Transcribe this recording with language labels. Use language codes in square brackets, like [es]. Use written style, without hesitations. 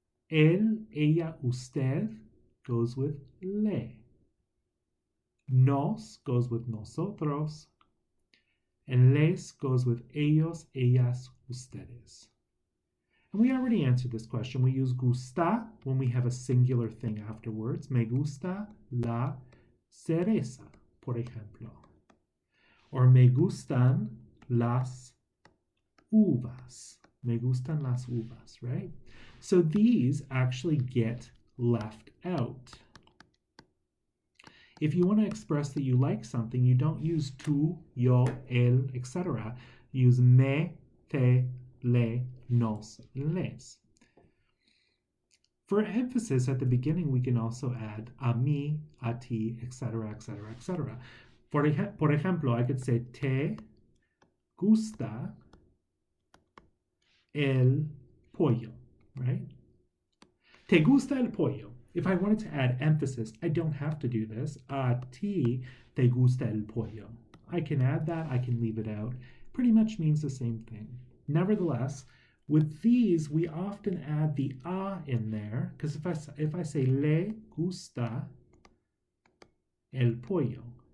[en] El, ella, usted goes with le. Nos goes with nosotros. And les goes with ellos, ellas, ustedes. And we already answered this question. We use gusta when we have a singular thing afterwards. [es] Me gusta la cereza, por ejemplo. Or me gustan las uvas. Me gustan las uvas, right? [en] So these actually get left out. If you want to express that you like something, you don't use tú, yo, él, etc. You use me, te, le, nos, les. For emphasis at the beginning, we can also add a mí, a ti, etc., etc., etc. Por ejemplo, I could say [es] te gusta el pollo, [en] right? [es] Te gusta el pollo. [en] If I wanted to add emphasis, I don't have to do this. [es] A ti te gusta el pollo. [en] I can add that, I can leave it out. Pretty much means the same thing. Nevertheless, with these, we often add the a in there, because if I say [es] le gusta el pollo.